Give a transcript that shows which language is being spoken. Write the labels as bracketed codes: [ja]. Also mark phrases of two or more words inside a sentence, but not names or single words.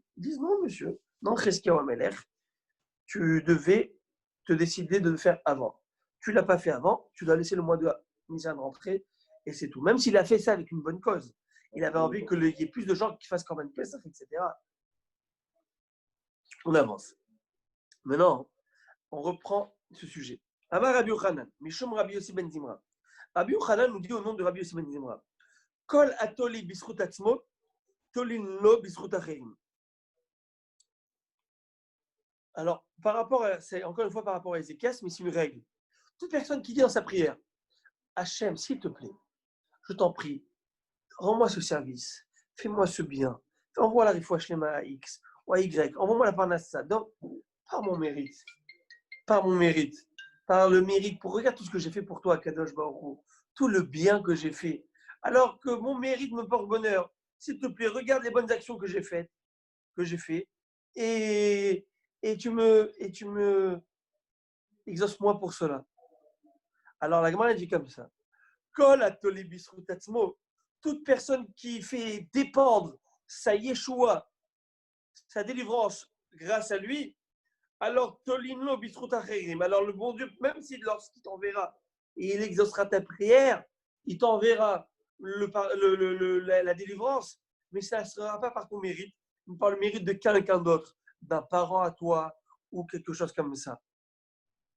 [fr] Ils disent non, monsieur, non, [he] חזקיה המלך, [fr] tu devais te décider de le faire avant. Tu ne l'as pas fait avant, tu dois laisser le mois de Nissan rentrer et c'est tout. Même s'il a fait ça avec une bonne cause. Il avait envie qu'il y ait plus de gens qui fassent quand même Pessah, etc. On avance. Maintenant, on reprend ce sujet. [he] אמר רבי יוחנן משום רבי יוסי בן זמרא. [fr] Rabbi Yochanan nous dit au nom de Rabbi Yossi ben Zimra, [he] כל התולה בזכות עצמו תולין לו בזכות אחרים. [fr] Alors, c'est encore une fois par rapport à Ézéchias, mais c'est une règle. Toute personne qui dit dans sa prière, Hachem, s'il te plaît, je t'en prie, rends-moi ce service, fais-moi ce bien, envoie la [he] רפואה שלמה [fr] à X ou à Y, envoie-moi la parnassa, par mon mérite, par le mérite, regarde tout ce que j'ai fait pour toi, [he] קדוש ברוך הוא, [fr] tout le bien que j'ai fait, alors que mon mérite me porte bonheur. S'il te plaît, regarde les bonnes actions que j'ai fait, et tu me exauce-moi pour cela. Alors la Gemara dit comme ça. [he] כל התולה בזכות עצמו, [fr] toute personne qui fait dépendre sa Yeshua, sa délivrance grâce à lui, alors [he] תולין לו בזכות אחרים. [fr] Alors le bon Dieu, même si lorsqu'il t'enverra et il exaucera ta prière, il t'enverra la délivrance, mais ça ne sera pas par ton mérite, mais par le mérite de quelqu'un d'autre, d'un parent à toi ou quelque chose comme ça.